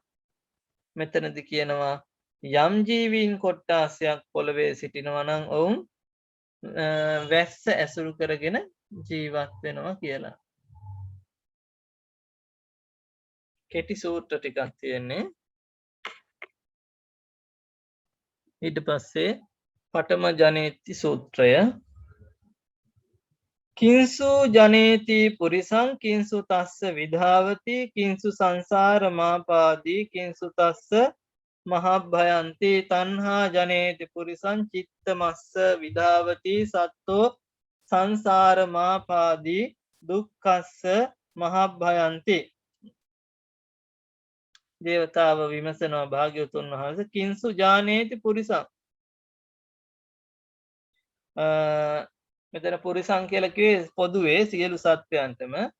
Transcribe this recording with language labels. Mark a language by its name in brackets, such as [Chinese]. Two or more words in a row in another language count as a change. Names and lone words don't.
[Sinhala] මෙතනදි කියනවා යම් ජීවීන් කොට්ටාසයක් පොළවේ සිටිනවා නම් ඔවුන් වැස්ස ඇසුරු කරගෙන ජීවත් වෙනවා කියලා. කෙටි සූත්‍ර ටිකක් තියෙන්නේ. ඊට පස්සේ [Pali] පඨම ජනේති සූත්‍රය කිංසු ජනේති පුරිසං කිංසු තස්ස විධාවති කිංසු සංසාර මාපාදී කිංසු තස්ස මහභයන්ති තණ්හා ජනේති පුරිසං චිත්තමස්ස විධාවති සත්තෝ සංසාර මාපාදී දුක්ඛස්ස මහභයන්ති. [Sinhala] දේවතාව විමසනවා භාග්‍යවතුන් වහන්සේ [Pali] කිංසු ජානේති පුරිසං. [Sinhala] මෙතන පුරිසං කියලා කිව්වේ පොදුවේ සියලු සත්වයන්ටම.